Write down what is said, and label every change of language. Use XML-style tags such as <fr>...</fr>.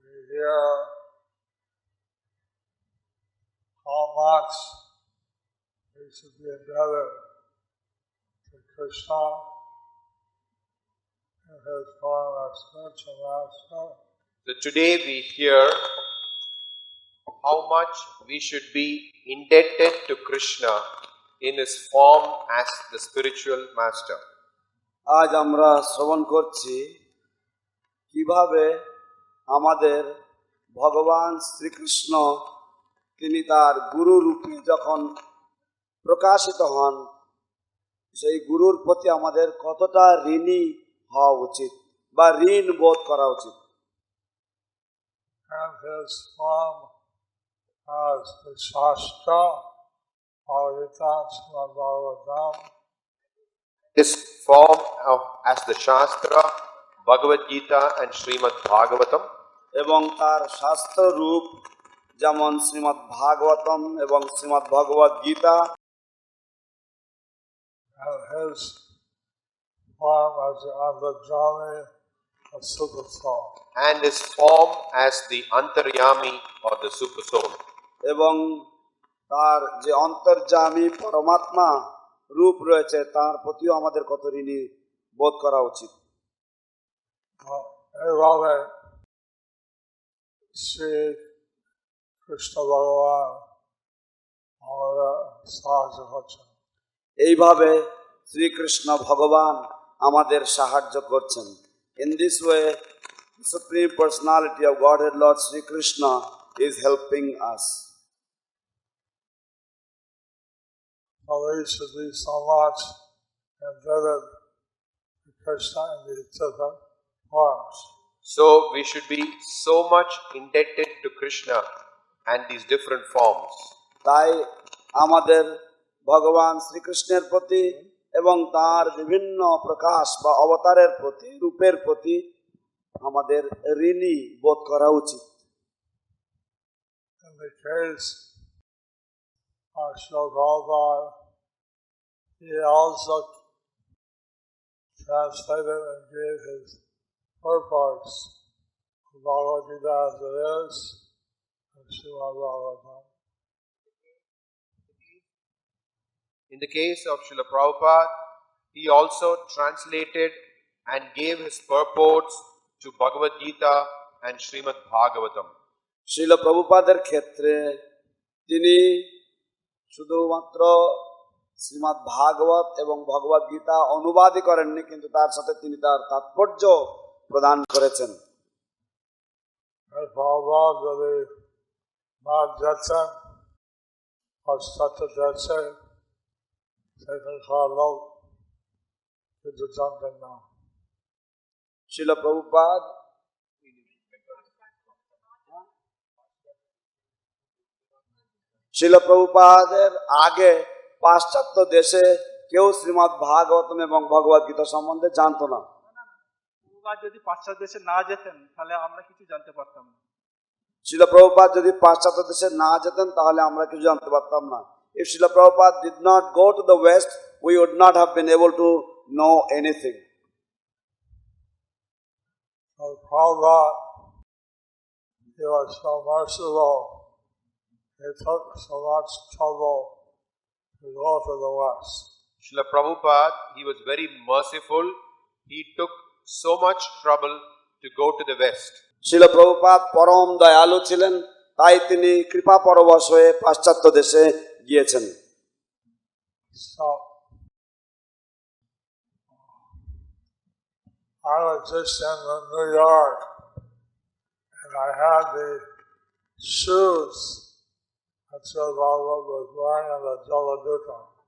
<en>hear how much we should be indebted to Krishna in his form as spiritual master. So today we hear how much we should be indebted to Krishna in his form as the spiritual master.</en> <bn>আজ আমরা শ্রবণ করছি কিভাবে আমাদের ভগবান শ্রীকৃষ্ণ তিনি তার গুরু রূপে যখন প্রকাশিত হন সেই গুরুর প্রতি আমাদের কতটা ঋণী হওয়া উচিত বা ঋণ বোধ করা উচিত।</bn> <en>And his form as the Shastra, Śrīmad-Bhāgavatam, His form as the Shastra, Bhagavad Gita and Śrīmad-Bhāgavatam,</en> <bn>এবং তার শাস্ত্র রূপ যেমন শ্রীমদ্ ভাগবতম এবং শ্রীমদ্ ভগবদ Gita,</bn> <en>and his form as the Antarjami of Super Soul. and his form as the Antaryami or the Super Soul.</en> <bn>এবং তার যে অন্তর্যামী পরমাত্মা রূপ রয়েছে তার প্রতিও আমাদের কত ঋণী বোধ করা উচিত। এইভাবে শ্রী কৃষ্ণ ভগবান আমাদের সাহায্য করছেন। এইভাবে শ্রীকৃষ্ণ ভগবান আমাদের সাহায্য করছেন।</bn> <en>In this way, the Supreme Personality of Godhead Lord Sri Krishna is helping us. So we should be so much indebted to Krishna in these different forms. So we should be so much indebted to Krishna and these different forms.</en> <bn>তাই আমাদের ভগবান শ্রীকৃষ্ণের প্রতি এবং তার বিভিন্ন প্রকাশ বা অবতারের প্রতি রূপের প্রতি আমাদের ঋণী বোধ করা উচিত।</bn> <en>In the case of Srila Prabhupada, he also translated and gave his purports of Bhagavad Gita as it is and Śrīmad-Bhāgavatam. In the case of Srila Prabhupada, he also translated and gave his purports to Bhagavad Gita and Śrīmad-Bhāgavatam.</en> <bn>শিল প্রভুপাদের ক্ষেত্রে তিনি শুধুমাত্র শ্রীমদ্ ভাগবত এবং ভগবদ গীতা অনুবাদই করেননি, কিন্তু তার সাথে তিনি তার তাৎপর্য প্রদান করেছেন। Prabhupada যদি না যেতেন পাশ্চাত্য দেশে সেখানকার লোক কিছু জানতেন না। শিল প্রভুপাদ শিল প্রভুপাদের আগে পাশ্চাত্য দেশে কেউ শ্রীমদ্ ভাগবতম এবং ভগবদ গীতা সম্বন্ধে জানতো না। যদি পাশ্চাত্য দেশে না যেতেন তাহলে আমরা কিছু জানতে পারতাম না। শিল প্রভুপাদ যদি পাশ্চাত্য দেশে না যেতেন তাহলে আমরা কিছু জানতে পারতাম না।</bn> <en>If Srila Prabhupada did not go to the West, we would not have been able to know anything. So Prabhupada, he was so merciful. He took so much trouble to go to the West. Srila Prabhupada, he was very merciful. He took so much trouble to go to the West.</en> <bn>শিল প্রভুপাদ পরম দয়ালু ছিলেন, তাই তিনি কৃপা পরবশ হয়ে পাশ্চাত্য দেশে গিয়েছেন।</bn> <en>So I was just in New York and I had the shoes that Srila Prabhupada was wearing in the Jaladuta.</en>